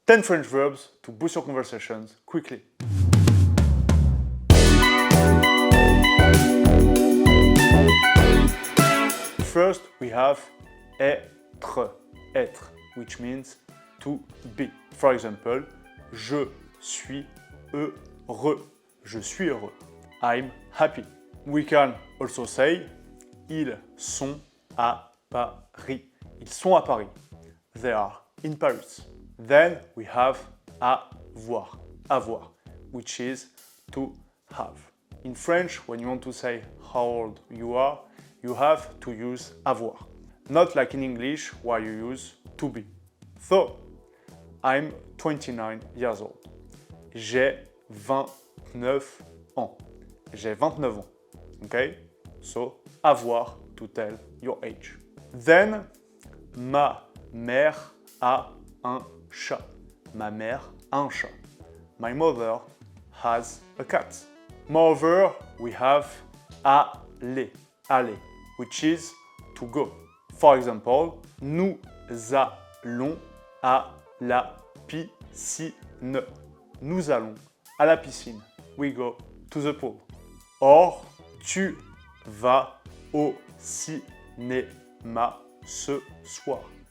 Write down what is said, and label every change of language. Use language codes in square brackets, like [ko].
[en] 10 French verbs to boost your conversations quickly. First, we have être, which means to be. For example, [fr] je suis heureux. Je suis heureux. [en] I'm happy. We can also say [fr] ils sont à Paris. Ils sont à Paris. [en] They are in Paris. Then we have avoir, which is to have. In French, when you want to say how old you are, you have to use avoir. Not like in English, where you use to be. So, I'm 29 years old. [fr] J'ai 29 ans. J'ai 29 ans. [en] Okay? So, avoir to tell your age. Then, [fr] ma mère a un chat. Ma mère a un chat. [en] My mother has a cat. Moreover, we have aller, which is to go. For example, [fr] nous allons à la piscine. Nous allons à la piscine. [en] We go to the pool. [fr] Or, tu vas au cinéma ce soir.